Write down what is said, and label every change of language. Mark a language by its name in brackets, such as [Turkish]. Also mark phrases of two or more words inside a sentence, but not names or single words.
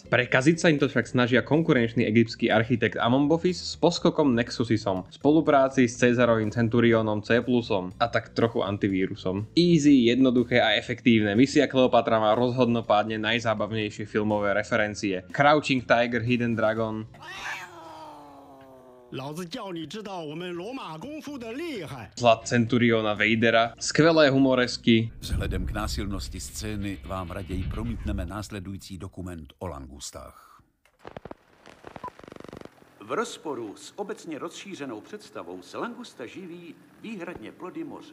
[Slovak] Prekaziť sa im to však snažia konkurenčný egyptský architekt Amombofis s poskokom Nexusisom, v spolupráci s Cezarovým centuriónom C+, a tak trochu antivírusom. Easy, jednoduché a efektívne. Misia Kleopatra má rozhodnopádne najzábavnejšie filmové referencie. Crouching Tiger, Hidden Dragon, [Chinese] 老子叫你知道我们罗马功夫的厉害。 [Slovak] Zlat Centuriona Vadera, skvelé humoresky, [Czech] Vzhledem k násilnosti scény vám raději promítneme následující dokument o langustách. V rozporu s obecně rozšířenou představou se langusta živí výhradně plody moře.